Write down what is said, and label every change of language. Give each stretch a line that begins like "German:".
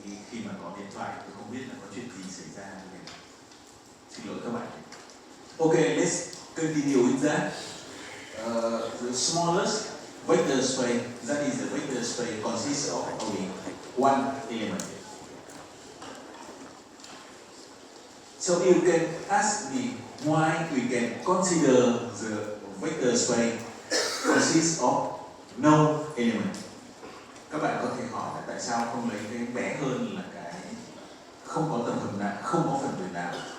Vietnamese: Khi mà có điện thoại tôi không biết là có chuyện gì xảy ra. Xin lỗi các bạn.
English: Okay, let's continue with that. The smallest vector space, that is the vector space, consists of only one element. So you can ask me why we can consider the vector space consists of no element.
Vietnamese: Các bạn có thể hỏi là tại sao không lấy cái bé hơn là cái không có tập hợp nào, không có phần tử nào.